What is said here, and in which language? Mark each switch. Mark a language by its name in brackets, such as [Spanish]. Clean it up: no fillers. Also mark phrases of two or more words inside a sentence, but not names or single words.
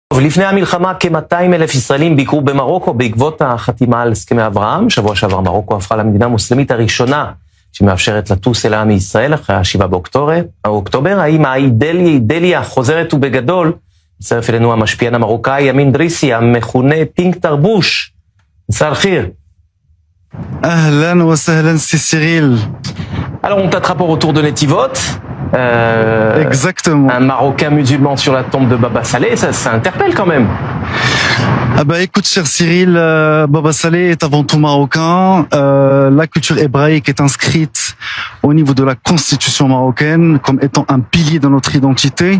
[Hebrew] לפני המלחמה כ-200,000 ישראלים ביקרו במרוקו בעקבות החתימה על הסכמי אברהם. שבוע שעבר מרוקו הפכה למדינה המוסלמית הראשונה שמאפשרת לטוס אליה מישראל אחרי ה-7 באוקטובר. האם האידליה חוזרת ובגדול? מצטרף אלינו המשפיען המרוקאי אמין דריסי, המכונה פינק תרבוש. [Arabic] مساء الخير. أهلا وسهلا, [French] c'est Cyril. Alors on t'attrape au retour de Netivot. Exactement. Un Marocain musulman sur la tombe de Baba Saleh, ça interpelle quand même. Ah bah écoute, cher Cyril, Baba Saleh est avant tout marocain. La culture hébraïque est inscrite au niveau de la constitution marocaine comme étant un pilier de notre identité.